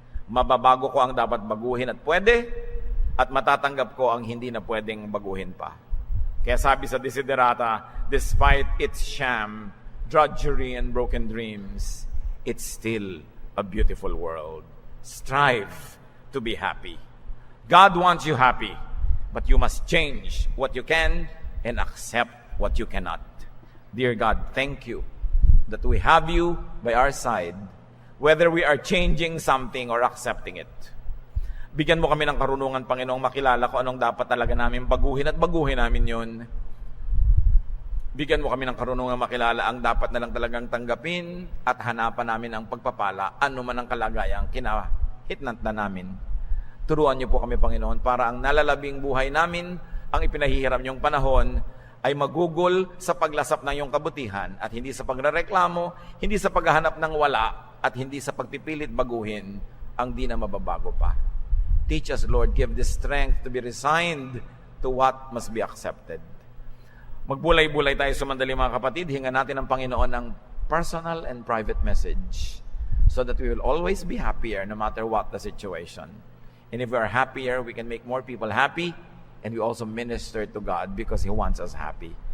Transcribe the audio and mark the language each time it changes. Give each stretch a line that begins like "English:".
Filipino: Mababago ko ang dapat baguhin at pwede, at matatanggap ko ang hindi na pwedeng baguhin pa. Kaya sabi sa
English: Desiderata, despite its sham, drudgery, and broken dreams, it's still a beautiful world. Strive to be happy. God wants you happy, but you must change what you can and accept what you cannot. Dear God, thank you that we have you by our side, whether we are changing something or accepting it.
Filipino: Bigyan mo kami ng karunungan, Panginoong, makilala kung anong dapat talaga namin baguhin at baguhin namin yon. Bigyan mo kami ng karunungan makilala ang dapat na lang talagang tanggapin at hanapan namin ang pagpapala, ano man ang kalagayang kinahitnat na namin. Turuan niyo po kami, Panginoon, para ang nalalabing buhay namin, ang ipinahihiram niyong panahon, ay magugol sa paglasap ng iyong kabutihan at hindi sa pagrereklamo, hindi sa paghahanap ng wala, at hindi sa pagpipilit baguhin ang di na mababago pa.
English: Teach us, Lord, give the strength to be resigned to what must be accepted.
Filipino: Magbulay-bulay tayo sumandali, mga kapatid. Hingan natin ng Panginoon ng
English: personal and private message so that we will always be happier no matter what the situation. And if we are happier, we can make more people happy, and we also minister to God because He wants us happy.